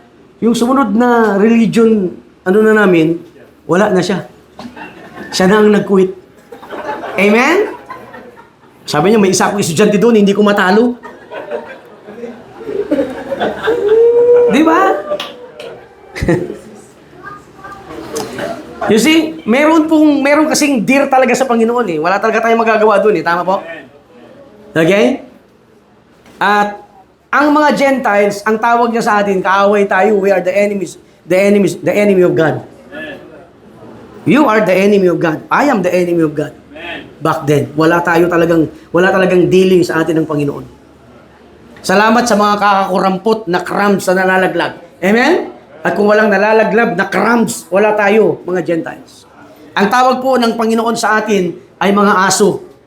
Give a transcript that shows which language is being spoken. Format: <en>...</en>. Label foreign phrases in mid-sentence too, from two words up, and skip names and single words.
<tl>Yung sumunod na religion, na namin, wala na siya. Siya na ang nag-quit. Amen? Sabi niya, may isa akong estudyante doon, hindi ko matalo. Di ba?</tl> <en>You see,</en> <tl>meron kasing dear talaga sa Panginoon Wala talaga tayong magagawa doon Tama po? Okay? At ang mga Gentiles, ang tawag niya sa atin, kaaway tayo,</tl> <en>we are the enemy of God. You are the enemy of God. I am the enemy of God. Back then,</en> <tl>wala talagang dealing sa atin ng Panginoon. Salamat sa mga kakakurampot na crumbs na nalalaglag. Amen? At kung walang nalalaglag na crumbs, wala tayo, mga Gentiles. Ang tawag po ng Panginoon sa atin ay mga aso.</tl>